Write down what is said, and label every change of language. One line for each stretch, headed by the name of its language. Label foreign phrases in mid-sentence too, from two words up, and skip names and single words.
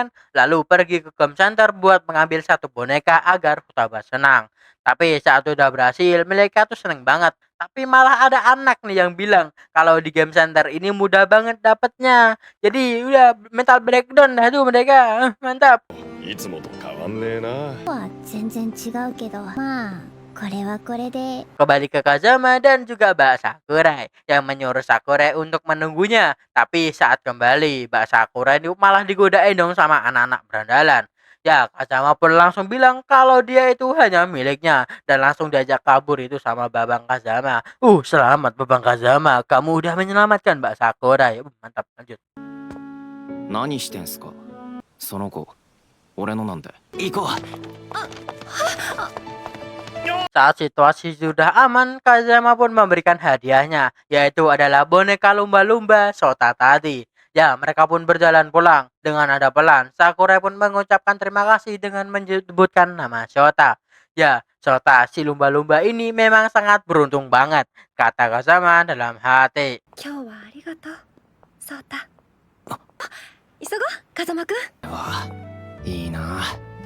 Indonesian: Lalu pergi ke
English: game center
Indonesian: buat mengambil satu boneka agar Futaba senang. Tapi saat udah berhasil, mereka tuh seneng banget. Tapi malah ada anak nih yang bilang kalau di
English: game center
Indonesian: ini mudah banget dapetnya. Jadi udah
English: mental breakdown
Indonesian: dah tuh mereka. Mantap.
Japanese: いつもと変わんねえな。は全然違うけどまあこれはこれで
Indonesian: Kembali ke Kazama dan juga Mbak Sakurai yang menyuruh Sakurai untuk menunggunya. Tapi saat kembali, Mbak Sakurai ini malah digodain dong sama anak-anak berandalan. Ya, Kazama pun langsung bilang kalau dia itu hanya miliknya dan langsung diajak kabur itu sama Babang Kazama. Selamat Babang Kazama, kamu udah menyelamatkan Mbak Sakurai. Mantap, lanjut.
Japanese: 何してんすかその子。俺のなんで。行こう。
Indonesian: Saat situasi sudah aman, Kazama pun memberikan hadiahnya, yaitu adalah boneka lumba-lumba Sota tadi. Ya, mereka pun berjalan pulang. Dengan nada pelan, Sakurai pun mengucapkan terima kasih dengan menyebutkan nama Sota. Ya, Sota si lumba-lumba ini memang sangat beruntung banget, kata Kazama dalam hati.
Japanese: 今日はありがとうそうた急ごう風間くんああ、いいな。